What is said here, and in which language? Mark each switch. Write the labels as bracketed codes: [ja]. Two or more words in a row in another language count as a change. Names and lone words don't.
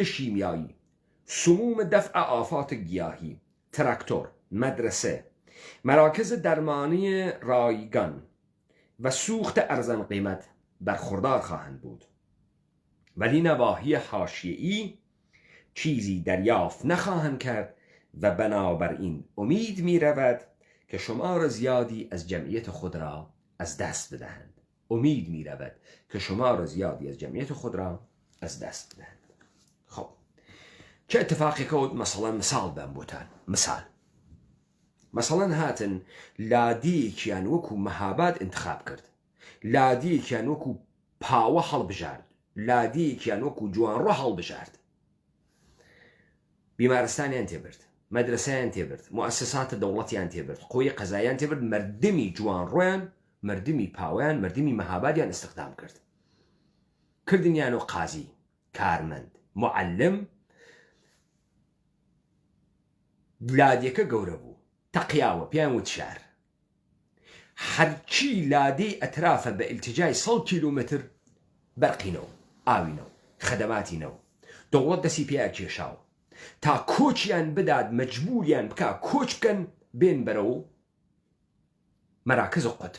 [fa] شیمیایی، سموم دفع آفات گیاهی، تراکتور، مدرسه، مراکز درمانی رایگان و سوخت ارزان قیمت برخوردار خواهند بود، ولی نواحی حاشیه‌ای چیزی دریافت نخواهند کرد و بنابراین امید می رود که شمار زیادی از جمعیت خود را از دست بدهند. امید می رود که شمار زیادی از جمعیت خود را از دست بدهند. خب چه اتفاقی کود؟ [ckb] مثال بم بوتان مثلا هاتن لادیکیان وەکو مەهاباد انتخاب کرد، لادیکیان وەکو پاوە هەڵبژارد، لادیکیان وەکو جوانڕۆ هەڵبژارد، بیمارستانیان تێبرد، مەدرسەیان تێبرد، مؤسسات دەوڵەتیان تێبرد، قۆی قەزاییان تێبرد، مردمی جوانڕۆیان، مردمی پاوەیان، مردمی مەهابادیان استخدام کرد، کردنیان و قازی، کارمەند، معلم. لادیەکە گەورە بوو، تەقیاوە، پیان وت شار، هەرچی لادەی ئەترافە بە ئیلتیجای 100 کیلومتر بەرقینەوە، ئاوینەوە، خەدەماتینەوە، دەوڵەت دەستی پێیا کێشاوە تا کۆچیان بدات، مەجبوریان بکا کۆچ بکەن بێن بەرەوە مەراکز قوتب.